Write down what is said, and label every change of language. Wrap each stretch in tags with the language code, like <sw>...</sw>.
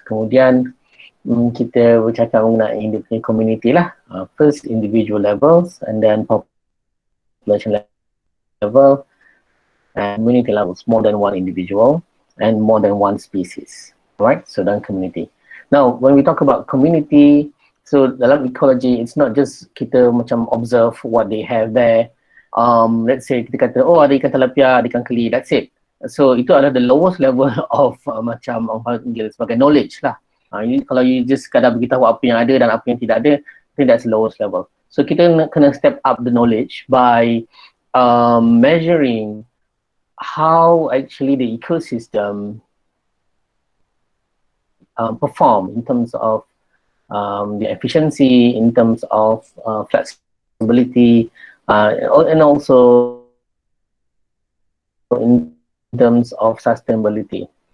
<ms>Kemudian kita bercakap mengenai dia punya community lah,</ms> <en>first individual levels and then population level and community levels, more than one individual and more than one species, right? So dalam community. Now when we talk about community, so dalam ecology, it's not just kita macam observe what they have there. Let's say</en> <ms>kita kata, oh ada ikan tilapia, ada ikan keli,</ms> <en>that's it. So itu adalah the lowest level of macam sebagai knowledge lah.</en> <ms>Kalau you just sekadar beritahu apa yang ada dan apa yang tidak ada,</ms> <en>I think that's the lowest level. So</en> <ms>kita kena</ms> <en>step up the knowledge by measuring how actually the ecosystem perform in terms of the efficiency, in terms of flexibility, and also in terms of sustainability.</en>